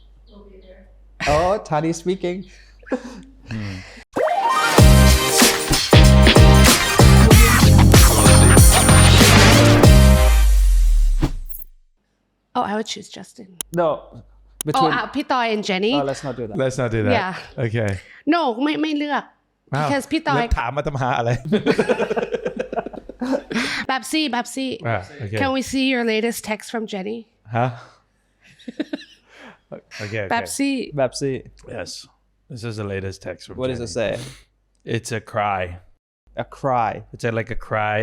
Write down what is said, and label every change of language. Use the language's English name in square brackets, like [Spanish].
[English] We'll be there. Oh, Tani speaking. Oh, I would choose Justin. No. Between. Pitoy and Jenny. Oh, let's not do that. Let's not do that. Yeah. Okay. No, [Thai] ไม่เลือก [English] because พี่ตอย [Thai] แล้วถามมาทำหาอะไร [English] Babsy okay. can we see your latest text from Jenny Huh? Okay. Babsy Yes. This is the latest text from What does it say? It's a cry. A cry. It's like a cry